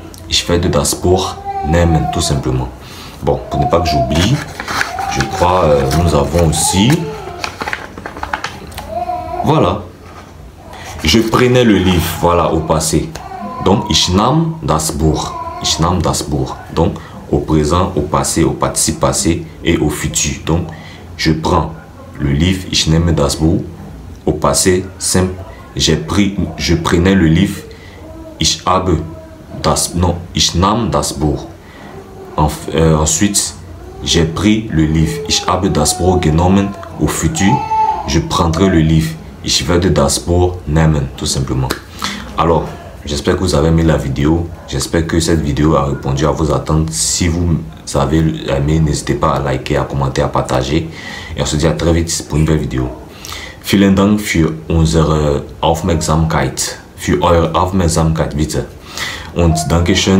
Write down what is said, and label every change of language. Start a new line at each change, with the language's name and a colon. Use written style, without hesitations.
German: Ich werde das Buch nehmen,
French: tout simplement. Bon, pour ne pas que j'oublie, je crois nous avons aussi, voilà, je prenais le livre, voilà, au passé.
German: Donc ich nahm das Buch, ich nahm das Buch.
French: Donc au présent, au passé, au participe passé et au futur. Donc je prends le livre,
German: ich nehme das Buch.
French: Au passé simple, je prenais le livre,
German: ich habe das,
French: non,
German: ich nahm das Buch.
French: Ensuite, j'ai pris le livre,
German: ich habe das Buch genommen.
French: Au futur, je prendrai le livre,
German: ich werde das Buch nehmen,
French: tout simplement. Alors, j'espère que vous avez aimé la vidéo. J'espère que cette vidéo a répondu à vos attentes. Si vous avez aimé, n'hésitez pas à liker, à commenter, à partager. Et on se dit à très vite pour une nouvelle vidéo.
German: Vielen Dank für unsere Aufmerksamkeit, für eure Aufmerksamkeit, bitte. Und Dankeschön.